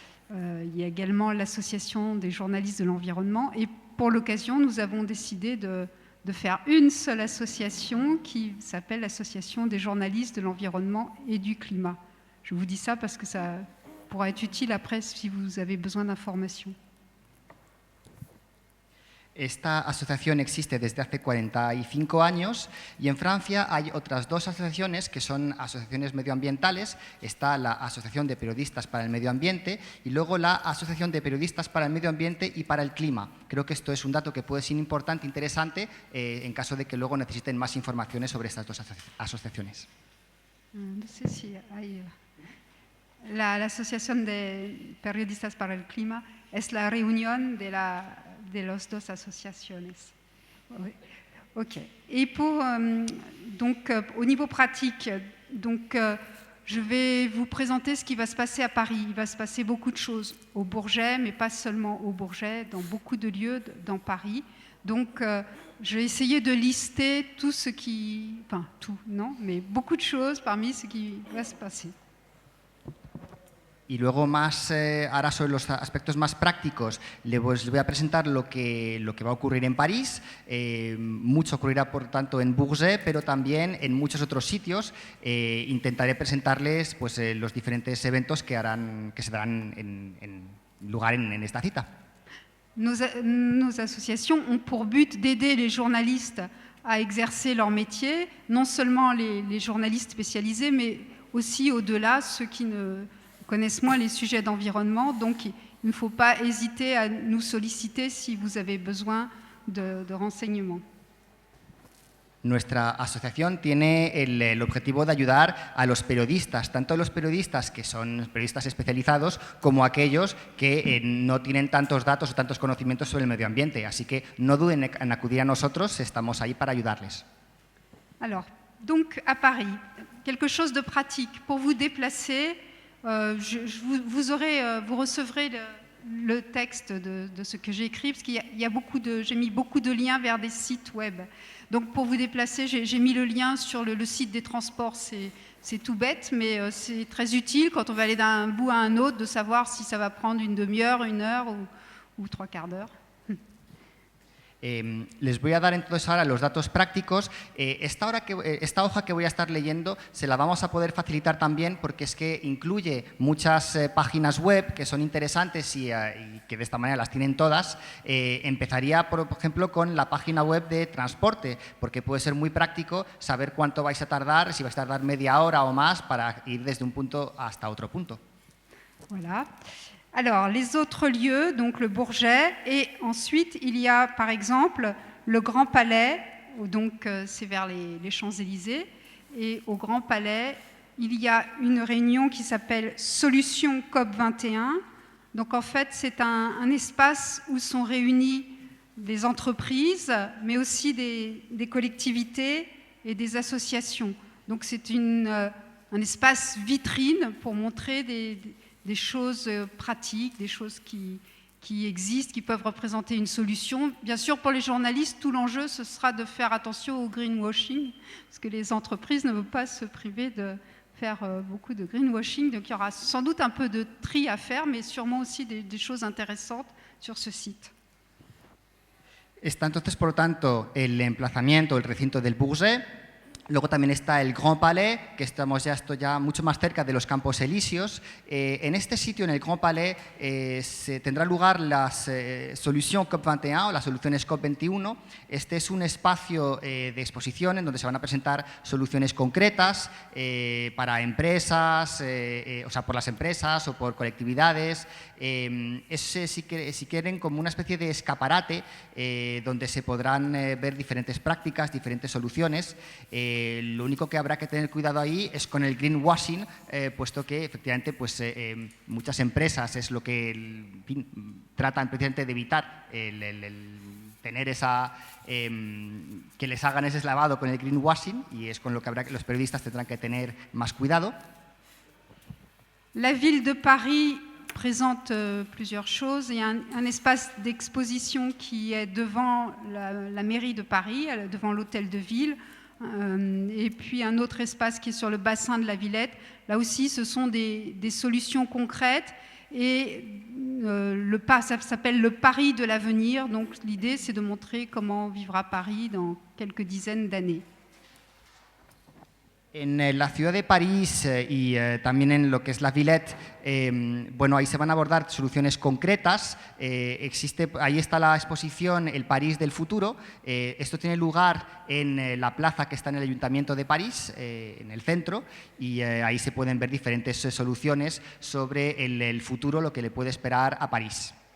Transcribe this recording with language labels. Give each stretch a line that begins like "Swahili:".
French: Il y a également l'association des journalistes de l'environnement. Et pour l'occasion, nous avons décidé de faire une seule association qui s'appelle l'Association des journalistes de l'environnement et du climat. Je vous dis ça parce que ça pourra être utile après si vous avez besoin d'informations.
Spanish: Esta asociación existe desde hace 45 años y en Francia hay otras 2 asociaciones que son asociaciones medioambientales. Está la Asociación de Periodistas para el Medio Ambiente y luego la Asociación de Periodistas para el Medio Ambiente y para el Clima. Creo que esto es un dato que puede ser importante, interesante, en caso de que luego necesiten más informaciones sobre estas 2 asociaciones. No sé si hay... La Asociación de Periodistas para el Clima es la reunión de las 2 asociaciones.
French: Oui. Ok. Et pour, donc, au niveau pratique, donc, je vais vous présenter ce qui va se passer à Paris. Il va se passer beaucoup de choses au Bourget, mais pas seulement au Bourget, dans beaucoup de lieux dans Paris. Donc, je vais essayer de lister tout ce qui... Enfin, tout, non, mais beaucoup de choses parmi ce qui va se passer.
Spanish: Y luego más, ahora sobre los aspectos más prácticos, les voy a presentar lo que va a ocurrir en París. Mucho ocurrirá, por tanto, en Bourget, pero también en muchos otros sitios. Intentaré presentarles pues, los diferentes eventos que se darán en lugar en esta cita.
French: Nos associations ont pour but d'aider les journalistes à exercer leur métier, non seulement les journalistes spécialisés, mais aussi au-delà, ceux qui ne connaissent moins les sujets d'environnement. Donc, il ne faut pas hésiter à nous solliciter si vous avez besoin de renseignements.
Spanish: Nuestra asociación tiene el objetivo de ayudar a los periodistas, tanto los periodistas que son periodistas especializados como aquellos que no tienen tantos datos o tantos conocimientos sobre el medio ambiente. Así que no duden en acudir a nosotros, estamos ahí para ayudarles.
French: Alors, donc à Paris, quelque chose de pratique. Pour vous déplacer, vous recevrez le texte de ce que j'ai écrit, parce qu'il y a j'ai mis beaucoup de liens vers des sites web. Donc pour vous déplacer, j'ai mis le lien sur le site des transports. C'est tout bête, mais c'est très utile quand on va aller d'un bout à un autre, de savoir si ça va prendre une demi-heure, 1 heure ou 3 quarts d'heure.
Spanish: Les voy a dar entonces ahora los datos prácticos. Esta hoja que voy a estar leyendo se la vamos a poder facilitar también porque es que incluye muchas páginas web que son interesantes y que de esta manera las tienen todas. Empezaría, por ejemplo, con la página web de transporte, porque puede ser muy práctico saber cuánto vais a tardar, si vais a tardar media hora o más para ir desde un punto hasta otro punto.
French: Voilà. Alors, les autres lieux, donc le Bourget, et ensuite, il y a par exemple le Grand Palais, donc c'est vers les Champs-Élysées, et au Grand Palais, il y a une réunion qui s'appelle Solutions COP21. Donc en fait, c'est un espace où sont réunies des entreprises, mais aussi des collectivités et des associations. Donc c'est un espace vitrine pour montrer des choses pratiques, des choses qui existent, qui peuvent représenter une solution. Bien sûr, pour les journalistes, tout l'enjeu, ce sera de faire attention au greenwashing, parce que les entreprises ne veulent pas se priver de faire beaucoup de greenwashing. Donc il y aura sans doute un peu de tri à faire, mais sûrement aussi des choses intéressantes sur ce site.
Spanish: Está entonces, por lo tanto, el emplazamiento, el recinto del Bourget. Luego también está el Grand Palais, que esto ya mucho más cerca de los Campos Elíseos. En este sitio, en el Grand Palais, se tendrá lugar las Solutions COP21 o las soluciones COP21. Este es un espacio de exposición en donde se van a presentar soluciones concretas para empresas, o sea, por las empresas o por colectividades. Es, si quieren, como una especie de escaparate donde se podrán ver diferentes prácticas, diferentes soluciones. Lo único que habrá que tener cuidado ahí es con el greenwashing, puesto que efectivamente pues, muchas empresas es lo que tratan precisamente de evitar el tener que les hagan ese lavado con el greenwashing, y es con lo que los periodistas tendrán que tener más cuidado.
French: La ville de Paris présente plusieurs choses. Il y a un espace d'exposition qui est devant la mairie de Paris, devant l'hôtel de ville, et puis un autre espace qui est sur le bassin de la Villette. Là aussi, ce sont des solutions concrètes et ça s'appelle le Paris de l'avenir. Donc l'idée, c'est de montrer comment vivra Paris dans quelques dizaines d'années.
Spanish: En la ciudad de París y también en lo que es la Villette, bueno, ahí se van a abordar soluciones concretas. Ahí está la exposición El París del futuro. Esto tiene lugar en la plaza que está en el Ayuntamiento de París, en el centro, y ahí se pueden ver diferentes soluciones sobre el futuro, lo que le puede esperar a París.